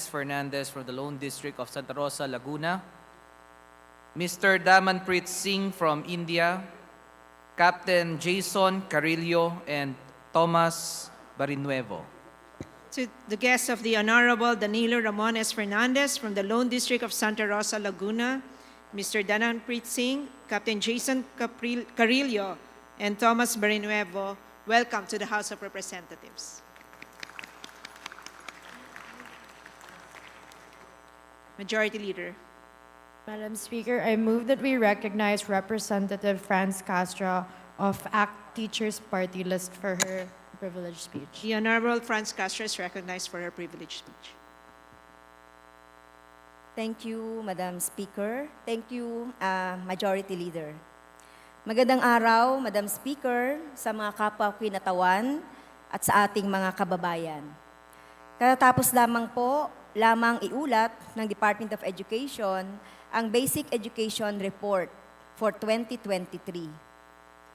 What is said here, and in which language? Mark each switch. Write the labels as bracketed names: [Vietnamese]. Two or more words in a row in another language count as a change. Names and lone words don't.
[English] Fernandez from the Lone District of Santa Rosa, Laguna, Mr. Damanpreet Singh from India, Captain Jason Carillo, and Thomas Barinuevo. To the guests of the Honorable Danilo Ramones Fernandez from the Lone District of Santa Rosa, Laguna, Mr. Damanpreet Singh, Captain Jason Carillo, and Thomas Barinuevo, welcome to the House of Representatives. Majority Leader. Madam Speaker, I move that we recognize Representative Franz Castro of ACT Teachers Party List for her privileged speech. The Honorable Franz Castro is recognized for her privileged speech. Thank you, Madam Speaker. Thank you, Majority Leader. [Filipino] Magandang araw, Madam Speaker, sa mga kapwa kinatawan at sa ating mga kababayan. Katatapos lamang iulat ng Department of Education ang Basic Education Report for 2023.